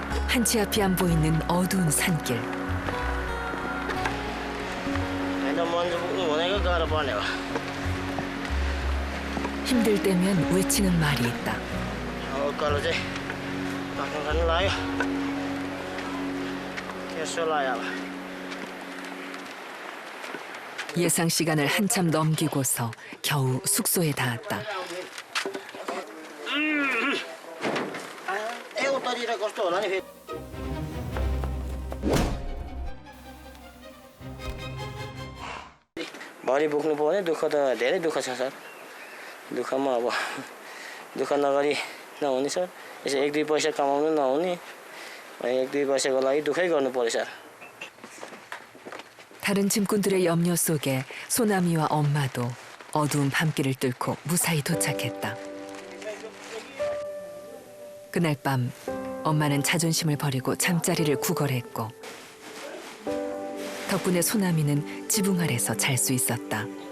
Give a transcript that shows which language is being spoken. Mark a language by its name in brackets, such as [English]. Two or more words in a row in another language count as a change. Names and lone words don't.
[Korean] 한치 앞이 안 보이는 어두운 산길. 힘들 때면 외치는 말이 있다. 예상 시간을 한참 넘기고서 겨우 숙소에 닿았다. [Nepali] भारी बोक्नु पर्ने दुःख त धेरै दुःख छ सर दुःखमा अब दुःख नगरी नहुने सर यसो एक दुई पैसा कमाउनु नहुने एक दुई पैसाको लागि दुःखै गर्नु पर्यो सर. [Korean] 다른 짐꾼들의 염려 속에 소나미와 엄마도 어두운 밤길을 뚫고 무사히 도착했다. 그날 밤 엄마는 자존심을 버리고 잠자리를 구걸했고 덕분에 소나미는 지붕 아래서 잘 수 있었다.